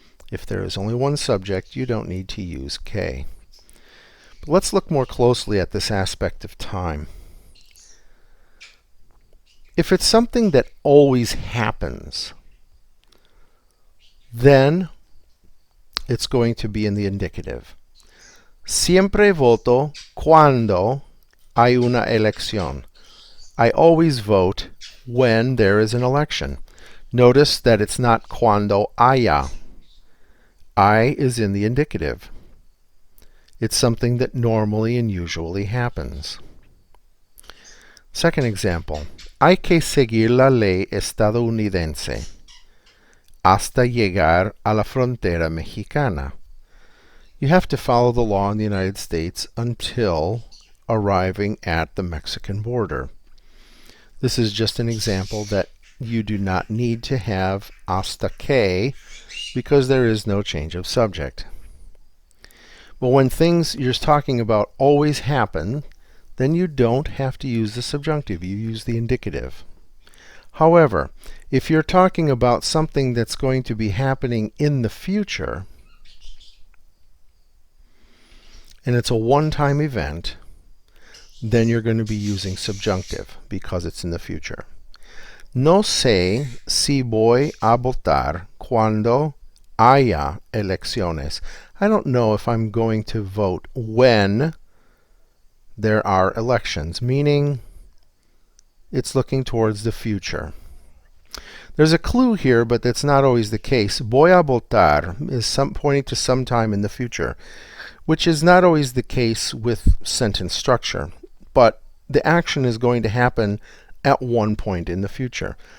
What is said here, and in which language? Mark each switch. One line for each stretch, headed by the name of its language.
English: If there is only one subject, you don't need to use que. But let's look more closely at this aspect of time. If it's something that always happens, then it's going to be in the indicative.
Spanish: Siempre voto cuando hay una elección.
English: I always vote when there is an election. Notice that it's not cuando haya. I is in the indicative. It's something that normally and usually happens. Second example.
Spanish: Hay que seguir la ley estadounidense hasta llegar a la frontera mexicana.
English: You have to follow the law in the United States until arriving at the Mexican border. This is just an example that you do not need to have hasta que because there is no change of subject. But when things you're talking about always happen, then you don't have to use the subjunctive. You use the indicative. However, if you're talking about something that's going to be happening in the future, and it's a one-time event, then you're going to be using subjunctive because it's in the future.
Spanish: No sé si voy a votar cuando haya elecciones.
English: I don't know if I'm going to vote when there are elections, meaning it's looking towards the future. There's a clue here, but that's not always the case.
Spanish: Voy a votar
English: is pointing to some time in the future, which is not always the case with sentence structure, but the action is going to happen at one point in the future.